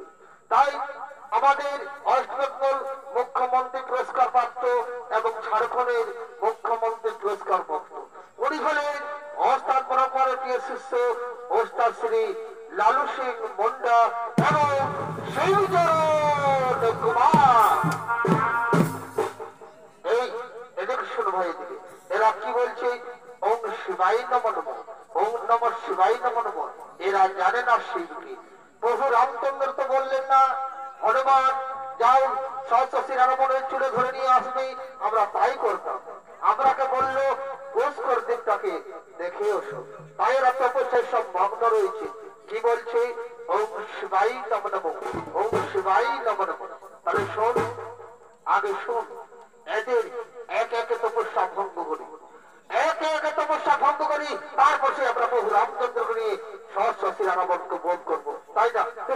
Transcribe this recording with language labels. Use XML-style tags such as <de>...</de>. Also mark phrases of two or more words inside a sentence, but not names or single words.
<bn>তাই আমাদের ওয়েস্ট বেঙ্গল মুখ্যমন্ত্রী পুরস্কার প্রাপ্ত এবং ঝাড়খণ্ডের মুখ্যমন্ত্রী পুরস্কার প্রাপ্ত উনি হলেন ওস্তাদ পরম্পরার প্রিয় শিষ্য ওস্তাদ শ্রী লালু সিং মুন্ডা এবং শিবচরণ কুমার। এই এদের শুনো ভাই, এদিকে এরা কি বলছে?</bn> <sa>ওম শিবায় নমঃ নমঃ, ওম নমঃ শিবায় নমঃ নমঃ।</sa> <bn>এরা জানে না শিবকে। প্রভু রামচন্দ্র তো বললেন না হনুমান যাও সহস্রশী রাবণের চুলে ধরে নিয়ে আসবে, আমরা তাই করতাম। আমরাকে বললো পুষ্কর দেবতাকে দেখে ওসো। তাই এরা তপস্যায় সব মগ্ন রয়েছে। কি বলছে?</bn> <sa>ওম শিবায় নমঃ নমঃ, ওম শিবায় নমঃ নমঃ।</sa> <bn>তাহলে শোন, আগে শোন, এদের এক একে তপস্যা ভঙ্গ করি, তারপর সে আমরা প্রভু রামচন্দ্রকে নিয়ে সহস্রশী রাবণকে বোধ করবো, তাই না?</bn>